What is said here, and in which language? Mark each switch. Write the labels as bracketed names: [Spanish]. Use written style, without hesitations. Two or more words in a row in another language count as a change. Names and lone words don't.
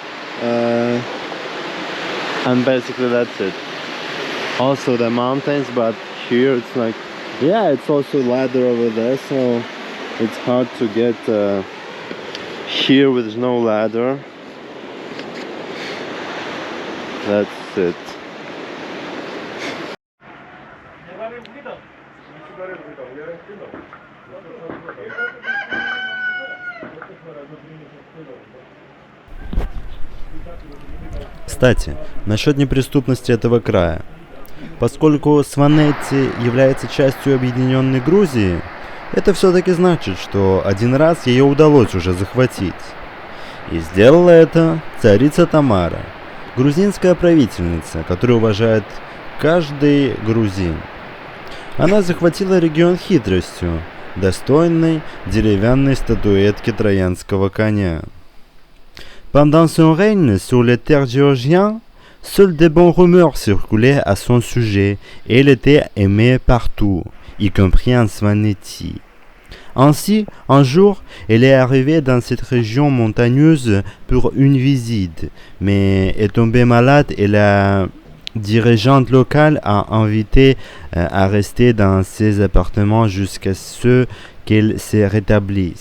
[English] And basically that's it. Also the mountains, but here it's like, yeah, it's also ladder over there, so it's hard to get here with no ladder. That's it. [Russian] Кстати, насчет неприступности этого края. Поскольку Сванети является частью объединенной Грузии, это все-таки значит, что один раз ее удалось уже захватить. И сделала это царица Тамара, грузинская правительница, которую уважает каждый грузин. Она захватила регион хитростью, достойной деревянной статуэтки троянского коня. [French] Pendant son règne sur les terres géorgiennes, seules de bonnes rumeurs circulaient à son sujet et elle était aimée partout, y compris en Svaneti. Ainsi, un jour, elle est arrivée dans cette région montagneuse pour une visite, mais est tombée malade et la dirigeante locale a invité à rester dans ses appartements jusqu'à ce qu'elle se rétablisse.